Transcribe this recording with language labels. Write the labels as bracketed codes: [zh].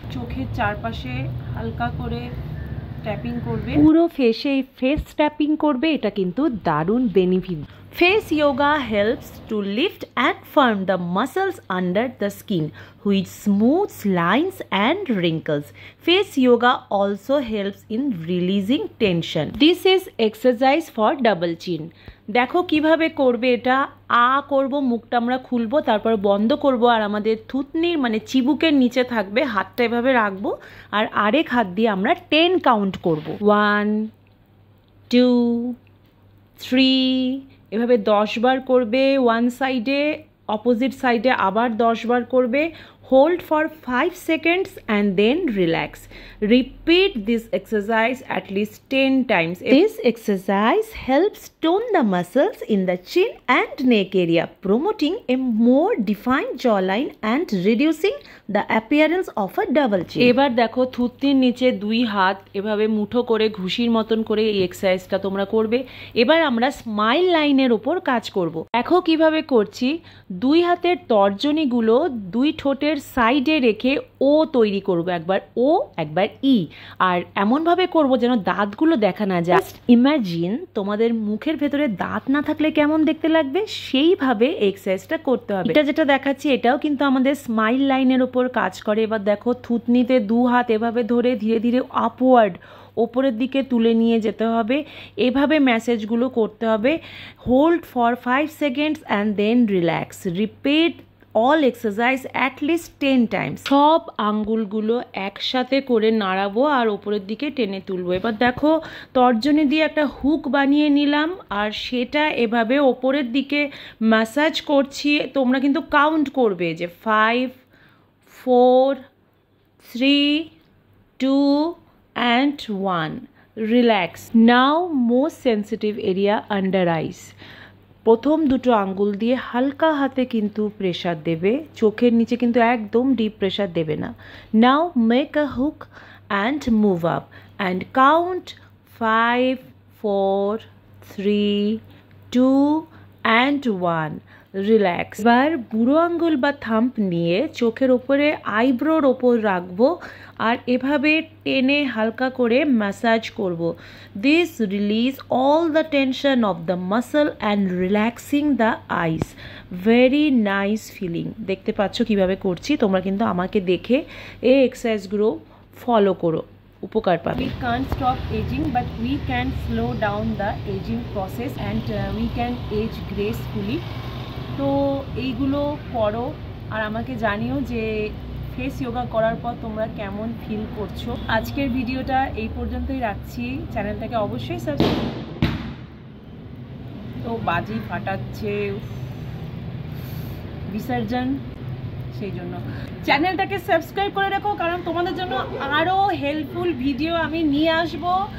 [bn] চোখের চারপাশে হালকা করে ট্যাপিং করবে, পুরো ফেসে ফেস ট্যাপিং করবে। এটা কিন্তু দারুণ benefit. [en] Face yoga helps to lift and firm the muscles under the skin which smooths lines and wrinkles. Face yoga also helps in releasing tension. This is exercise for double chin. [bn] দেখো কিভাবে করবে এটা। করব, মুখটা আমরা খুলবো, তারপর বন্ধ করব, আর আমাদের থুতনির মানে চিবুকের নিচে থাকবে, হাতটা এভাবে রাখবো, আর আরেক হাত দিয়ে আমরা 10 কাউন্ট করব। 1 2 3, এভাবে 10 বার করবে। ওয়ান সাইডে, অপোজিট সাইডে আবার 10 বার করবে। [en] Hold for 5 seconds and then relax. Repeat this exercise at least 10 times. This exercise helps tone the muscles in the chin and neck area, promoting a more defined jawline and reducing the appearance of a double chin. [bn] এবার দেখো, থুতনির নিচে 2 হাত এভাবে মুঠো করে ঘুষির মতন করে এই এক্সারসাইজটা তোমরা করবে। এবার আমরা স্মাইল লাইনের উপর কাজ করব। দেখো কিভাবে করছি। 2 হাতের তর্জনীগুলো 2 ঠোঁটের সাইডে রেখে ও তৈরি করব, একবার ও একবার ই, আর এমনভাবে করব যেন দাঁতগুলো দেখা না যায়। ইমাজিন তোমাদের মুখের ভেতরে দাঁত না থাকলে কেমন দেখতে লাগবে, সেইভাবে এক্সারসাইজটা করতে হবে। এটা যেটা দেখাচ্ছি এটাও কিন্তু আমাদের স্মাইল লাইনের ওপর কাজ করে। এবার দেখো, থুতনিতে 2 হাত এভাবে ধরে ধীরে ধীরে আপওয়ার্ড ওপরের দিকে তুলে নিয়ে যেতে হবে, এভাবে ম্যাসেজগুলো করতে হবে। [en] Hold for 5 seconds and then relax. Repeat all exercise at least 10 times. [bn] সব আঙ্গুলগুলো একসাথে করে নাড়াবো আর ওপরের দিকে টেনে তুলবো। এবার দেখো, তর্জনী দিয়ে একটা হুক বানিয়ে নিলাম আর সেটা এভাবে ওপরের দিকে ম্যাসাজ করছি। তোমরা কিন্তু কাউন্ট করবে যে [en] 5 4 3 2 and 1. Relax. Now most sensitive area under eyes. [bn] প্রথম দুটো আঙ্গুল দিয়ে হালকা হাতে কিন্তু প্রেশার দেবে, চোখের নিচে কিন্তু একদম ডিপ প্রেশার দেবে না। [en] Now make a hook and move up and count 5 4 3 2 and 1. [bn] Relax. এবার বুড়ো আঙ্গুল বা থাম্প নিয়ে চোখের ওপরে আইব্রোর ওপর রাখবো আর এভাবে টেনে হালকা করে ম্যাসাজ করব। [en] This release all the tension of the muscle and relaxing the eyes. Very nice feeling. [bn] দেখতে পাচ্ছ কিভাবে করছি, তোমরা কিন্তু আমাকে দেখে এই এক্সারসাইজগুলো ফলো করো, উপকার পাবে। [en] We can't stop aging but we can slow down the aging process and we can age gracefully. [bn] তো এইগুলো করো আর আমাকে জানিও যে ফেস যোগা করার পর তোমরা কেমন ফিল করছো। আজকের ভিডিওটা এই পর্যন্তই রাখছি। চ্যানেলটাকে অবশ্যই সাবস্ক্রাইব। তো বাজি ফাটাচ্ছে বিসর্জন, সেই জন্য চ্যানেলটাকে সাবস্ক্রাইব করে রাখো, কারণ তোমাদের জন্য আরও হেল্পফুল ভিডিও আমি নিয়ে আসবো।